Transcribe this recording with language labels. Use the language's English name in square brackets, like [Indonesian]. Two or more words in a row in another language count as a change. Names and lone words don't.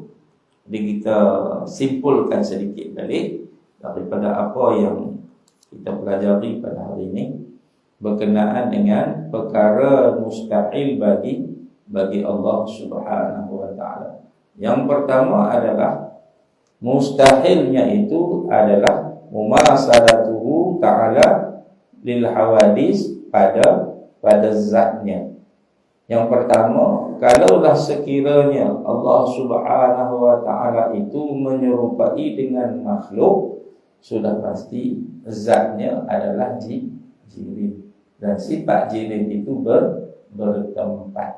[Malay] Jadi kita simpulkan sedikit balik daripada apa yang kita pelajari pada hari ini berkenaan dengan perkara mustahil bagi Allah [Arabic] سبحانه وتعالى. [Malay] Yang pertama adalah mustahilnya itu adalah [Arabic] مماثلته تعالى للحوادث [Malay] pada zatnya. Yang pertama, kalaulah sekiranya Allah [Arabic] سبحانه وتعالى [Malay] itu menyerupai dengan makhluk, sudah pasti zatnya adalah jirim. Dan sifat jirim itu bertempat.